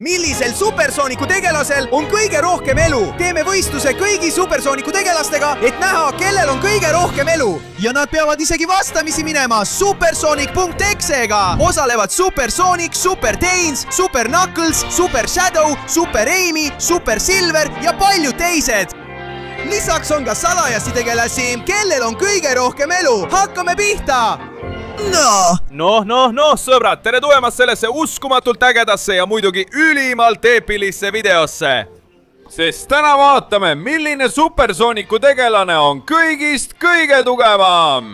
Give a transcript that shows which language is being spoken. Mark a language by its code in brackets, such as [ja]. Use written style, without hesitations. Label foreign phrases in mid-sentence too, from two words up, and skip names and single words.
[et] Millisel supersooniku tegelasel on kõige rohkem elu? Teeme võistluse kõigi supersooniku tegelastega, et näha, kellel on kõige rohkem elu. Ja nad peavad isegi vastamisi minema supersonic.exe-ga. Osalevad Super Sonic, Super Tails, Super Knuckles, Super Shadow, Super Amy, Super Silver ja paljud teised. Lisaks on ka salajasi tegelasi, kellel on kõige rohkem elu. Hakkame pihta! Noh, sõbrad, tere tulemast sellesse uskumatult ägedasse ja muidugi ülimalt eepilisse videosse. Sest täna vaatame, milline supersooniku tegelane on kõigist kõige tugevam.